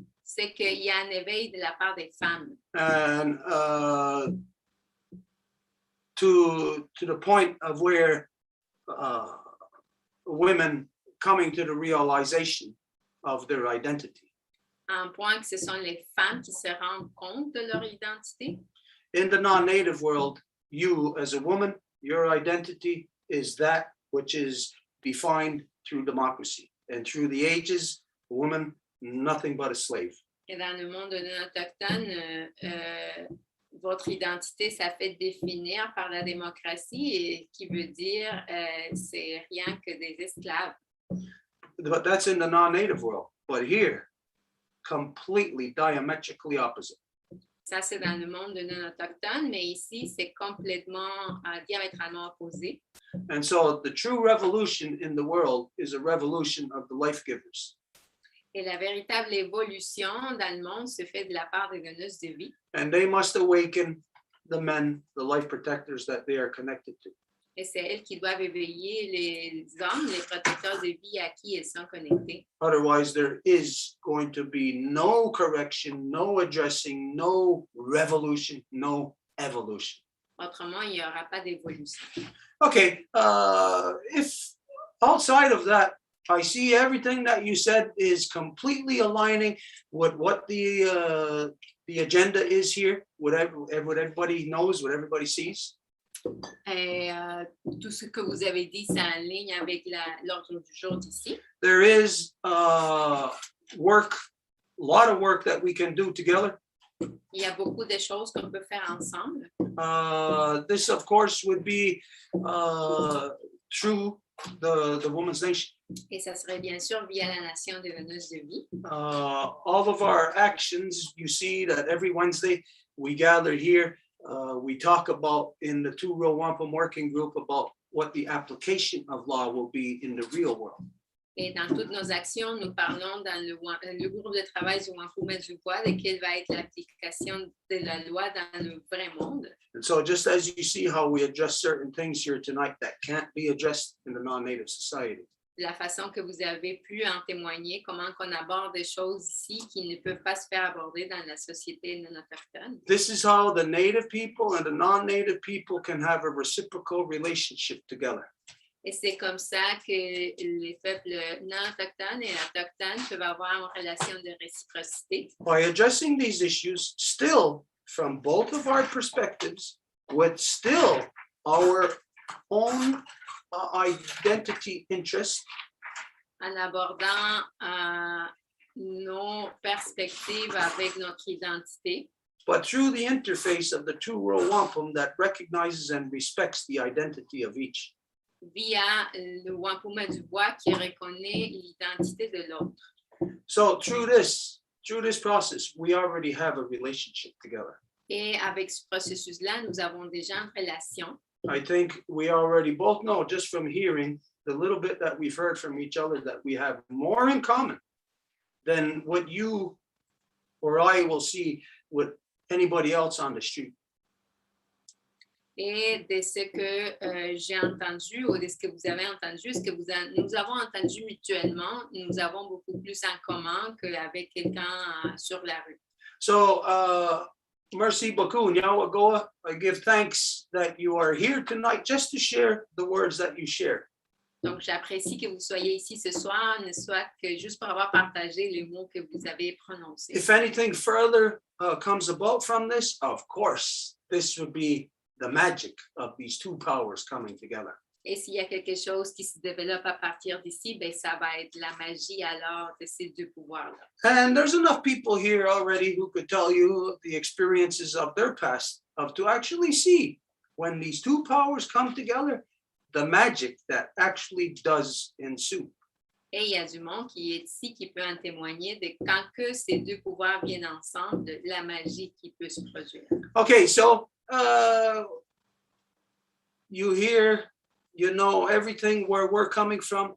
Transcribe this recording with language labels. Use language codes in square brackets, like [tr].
[fr] C'est qu'il y a un éveil de la part des femmes. [en] And to the point of where women coming to the realization of their identity. [fr] Un point que ce sont les femmes qui se rendent compte de leur identité. [en] In the non-native world, you as a woman, your identity is that which is defined through democracy. And through the ages, a woman, nothing but a slave. [fr] Et dans le monde non autochtone, votre identité, ça fait définir par la démocratie, et qui veut dire c'est rien que des esclaves. [en] But that's in the non-native world. But here, completely diametrically opposite. [fr] Ça, c'est dans le monde de non-autochtones, mais ici, c'est complètement diamétralement opposé. [en] And so the true revolution in the world is a revolution of the life givers. [fr] Et la véritable évolution dans le monde se fait de la part des donneuses de vie. [en] And they must awaken the men, the life protectors that they are connected to. [fr] Et c'est elles qui doivent éveiller les hommes, les protecteurs de vie à qui elles sont connectées. [en] Otherwise, there is going to be no correction, no addressing, no revolution, no evolution. [fr] Autrement, il n'y aura pas d'évolution. [en] Okay, if outside of that, I see everything that you said is completely aligning with what the agenda is here, what everybody knows, what everybody sees. [fr] Et tout ce que vous avez dit, c'est en ligne avec l'ordre du jour d'ici. [en] There is work, a lot of work that we can do together. [fr] Il y a beaucoup de choses qu'on peut faire ensemble. [en] This, of course, would be through the Women's Nation. [fr] Et ça serait bien sûr via la nation des donneuses de vie. [en] All of our actions, you see that every Wednesday we gather here. We talk about in the two-row Wampum working group about what the application of law will be in the real world. [fr] Et dans toutes nos actions, nous parlons dans le groupe de travail du Wampum et du voit de quelle va être l'application de la loi dans le vrai monde. [en] And so just as you see how we address certain things here tonight that can't be addressed in the non-native society. [fr] La façon que vous avez pu en témoigner, comment qu'on aborde des choses ici qui ne peuvent pas se faire aborder dans la société non autochtone. [en] This is how the native people and the non-native people can have a reciprocal relationship together. [fr] Et c'est comme ça que les peuples non autochtones et autochtones peuvent avoir une relation de réciprocité. [en] By addressing these issues, still from both of our perspectives, with still our own identity interest. [fr] En abordant nos perspectives avec notre identité. [en] But through the interface of the two-row wampum that recognizes and respects the identity of each. [fr] Via le Wampum du bois qui reconnaît l'identité de l'autre. [en] So through this process, we already have a relationship together. [fr] Et avec ce processus-là, nous avons déjà une relation. [en] I think we already both know just from hearing the little bit that we've heard from each other that we have more in common than what you or I will see with anybody else on the street. [fr] Et de ce que j'ai entendu ou de ce que vous avez entendu, nous avons entendu mutuellement, nous avons beaucoup plus en commun qu'avec quelqu'un sur la rue. [en] So, [fr] merci beaucoup, [en] Nyawagoa. I give thanks that you are here tonight just to share the words that you share. [fr] Donc, j'apprécie que vous soyez ici ce soir, ne soit que juste pour avoir partagé les mots que vous avez prononcés. [en] If anything further comes about from this, of course, this would be the magic of these two powers coming together. [fr] Et s'il y a quelque chose qui se développe à partir d'ici, ben ça va être la magie alors de ces deux pouvoirs-là. [en] And there's enough people here already who could tell you the experiences of their past, of to actually see when these two powers come together, the magic that actually does ensue. [fr] Et il y a du monde qui est ici qui peut en témoigner de quand que ces deux pouvoirs viennent ensemble, de la magie qui peut se produire. [en] Okay, so you hear, you know everything where we're coming from.